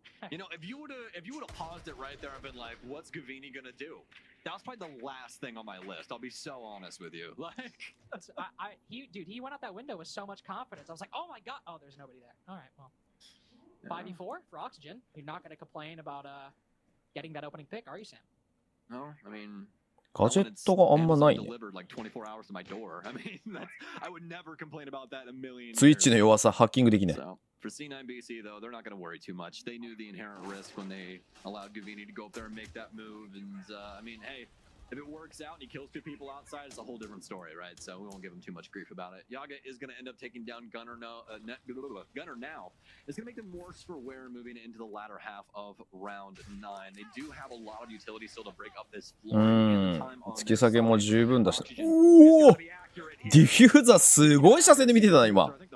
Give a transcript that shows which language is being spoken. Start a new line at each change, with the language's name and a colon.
English: You know, if you would have paused it right there and been like, "What's Gavini gonna do?" That was probably the last thing on my list. I'll be so honest with you. Like, he went out that window with so much confidence. I was like, oh my god, oh, there's nobody there. All right, well, 5v4 for Oxygen. You're not gonna complain about getting that opening pick, are you, Sam? No, I mean.
Japanese: ガジェットがあんまないね。スイッチの弱さハッキングできない。
English: For C9BC though, they're not going to worry too much. They knew the inherent risk when they allowed Gavini to go up there and make that move. And I mean, hey, if it works out and he kills 2 people outside, it's a whole different story, right? So we won't give him too much grief about it. Yaga is going to end up taking down Gunner now. Gunner now is going to make them worse for wear moving into the latter half of round 9. They do have a lot of utility still to break up this floor.
Japanese: 突き下げも十分だし。おお、ディフューザーすごい車線で見てたな今。